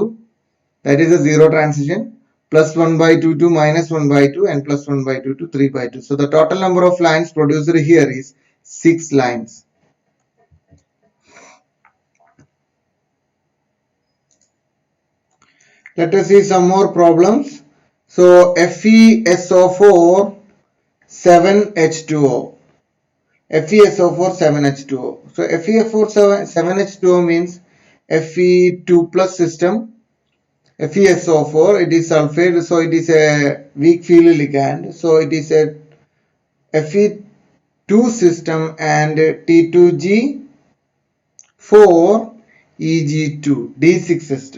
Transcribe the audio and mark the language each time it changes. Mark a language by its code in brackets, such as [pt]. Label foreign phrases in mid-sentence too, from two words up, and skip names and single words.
[en] That is a zero transition. Plus 1 by 2 to minus 1 by 2 and plus 1 by 2 to 3 by 2. So the total number of lines produced here is 6 lines. Let us see some more problems. So FeSO4 7H2O. FeSO4 7H2O. So FeSO4 7H2O means Fe2 plus system. FeSO4, it is sulfate, so it is a weak field ligand. So it is a Fe2 system and T2G4 Eg2 D6 system.